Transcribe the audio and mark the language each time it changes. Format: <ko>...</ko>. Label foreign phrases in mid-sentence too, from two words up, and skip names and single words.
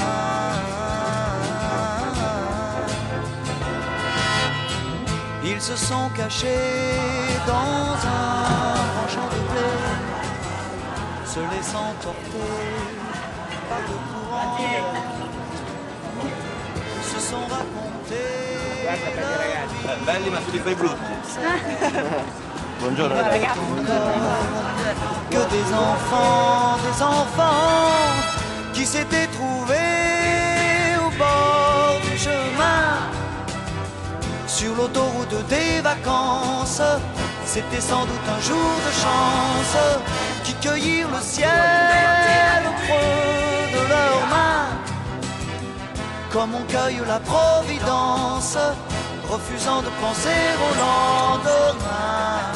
<fr>Ils se sont cachés dans un grand champ de blé, se laissant porter par le courant, se sont racontés</fr> <it>Belli ma tutti bei brutti. Buongiorno ragazzi.</it> <fr>Que des enfants qui s'étaient trouvés au bord du chemin. Sur l'autoroute des vacances, c'était sans doute un jour de chance, qui cueillirent le ciel au creux de leurs mains, comme on cueille la providence, refusant de penser au lendemain.</fr>